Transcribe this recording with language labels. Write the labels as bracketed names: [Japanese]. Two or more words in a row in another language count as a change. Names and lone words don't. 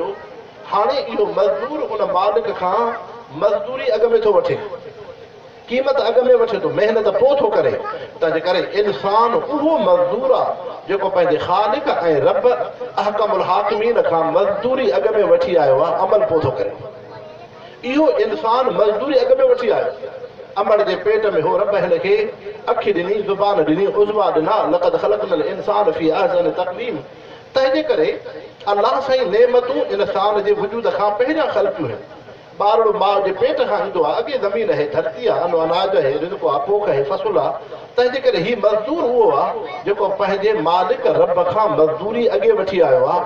[Sindhi] हाणे इहो मज़दूर उन मालिक खां मज़दूरी अॻ में थो वठे, क़ीमत अॻ में वठे थो, महिनत पोइ थो करे, तंहिंजे करे इंसान उहो मज़दूर आहे जेको पंहिंजे ख़ालिक ऐं रब [Arabic] أحكم الحاكمين [Sindhi] खां मज़दूरी अॻ में वठी आयो आहे, अमल पोइ थो करे। इहो इंसान मज़दूरी अॻ में वठी आयो, अमड़ जे पेट में हो रब हिन खे अखि ॾिनी, ज़ुबान ॾिनी, उज़वा ॾिना, [Arabic] لقد خلقنا الإنسان في أحسن تقويم. [Sindhi] तंहिंजे करे अलाह साईं नेमतूं इंसान जे वजूद खां पहिरियां ख़लक़ियूं आहिनि। ॿारड़ो माउ जे पेट खां ईंदो आहे, अॻे ज़मीन आहे, धरती आहे, अनो अनाज आहे, रिज़्क़ आहे, पोख आहे, फ़सुल आहे। तंहिंजे करे हीउ मज़दूर उहो आहे जेको पंहिंजे मालिक रब खां मज़दूरी अॻे वठी आयो आहे।